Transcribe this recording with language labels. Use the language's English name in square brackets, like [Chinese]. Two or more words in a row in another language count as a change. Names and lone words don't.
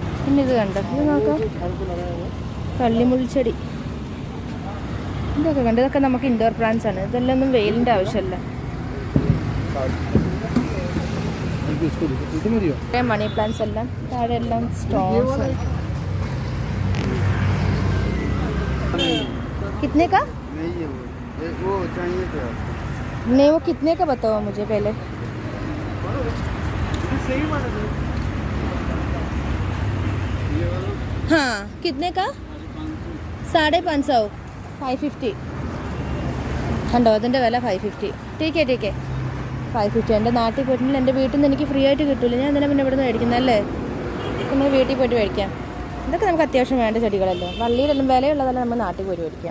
[Malayalam] പിന്നെ ഇത് കണ്ടോ, ഇത് നോക്കാം, കള്ളിമുൾച്ചെടി. ഇതൊക്കെ കണ്ട്, ഇതൊക്കെ നമുക്ക് [English] indoor plants [Malayalam] ആണ്. ഇതെല്ലാം ഒന്നും വെയിലിൻ്റെ ആവശ്യമില്ല. [English] money plants [Malayalam] എല്ലാം താഴെ എല്ലാം സ്റ്റോൺസ്. [Hindi] कितने का? वो चाहिए था। नहीं, वो कितने का बताओ मुझे पहले। हाँ, कितने का? 550, 550. [Malayalam] കണ്ടോ, അതിൻ്റെ വില 550. ടീക്കേ 550. എൻ്റെ നാട്ടിൽ പോയിട്ടുണ്ടെങ്കിൽ എൻ്റെ വീട്ടിൽ നിന്ന് എനിക്ക് ഫ്രീ ആയിട്ട് കിട്ടില്ല. ഞാൻ എന്തിനാ പിന്നെ ഇവിടെ നിന്ന് മേടിക്കുന്നതല്ലേ. നമ്മൾ വീട്ടിൽ പോയിട്ട് മേടിക്കാം. ഇതൊക്കെ നമുക്ക് അത്യാവശ്യം വേണ്ട ചെടികളല്ലോ. വള്ളിയിലെല്ലാം വിലയുള്ളതെല്ലാം നമ്മൾ നാട്ടിൽ പോയി മേടിക്കാം.